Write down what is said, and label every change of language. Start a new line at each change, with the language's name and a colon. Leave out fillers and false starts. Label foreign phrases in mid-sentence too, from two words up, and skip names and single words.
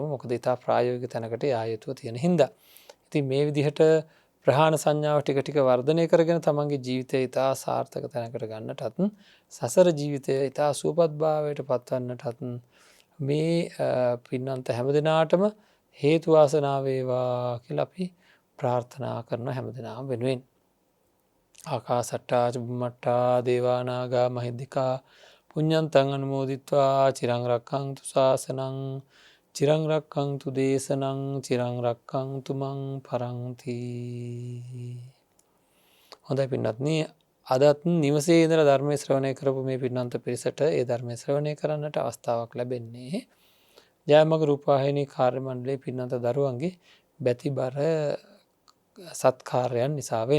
Sinhala: මොකද ඊට ප්‍රායෝගික තැනකට යා යුතුව තියෙන හින්දා. ඉතින් මේ විදිහට ප්‍රහාණ සංඥාව ටික ටික වර්ධනය කරගෙන තමන්ගේ ජීවිතය ඉතා සාර්ථක තැනකට ගන්නටත් සසර ජීවිතය ඉතා සුවපත් භාවයට පත්වන්නටත් මේ පින්නන්ත හැමදෙනාටම හේතු වාසනා වේවා කියලා අපි ප්‍රාර්ථනා කරන හැමදෙනාම වෙනුවෙන්.
Pali: ආකාසට්ටා චුම්මට්ටා දේවා නාග මහිද්దికා පුඤ්ඤන්තං අනුමෝදිත්වා චිරං රක්ඛන්තු ශාසනං චිරං රක්ඛන්තු දේශනං චිරං රක්ඛන්තු මං පරන්ති.
Sinhala: හොඳයි පින්වත්නි, අදත් නිවසේ ඉඳලා ධර්මයේ ශ්‍රවණය කරපු මේ පින්නන්ත පිරිසට ඒ ධර්මයේ ශ්‍රවණය කරන්නට අවස්ථාවක් ලැබෙන්නේ ජයමග රූපවාහිනී කාර්ය මණ්ඩලයේ පින්නන්ත දරුවන්ගේ බැතිබර සත්කාරයන් නිසාවෙන්.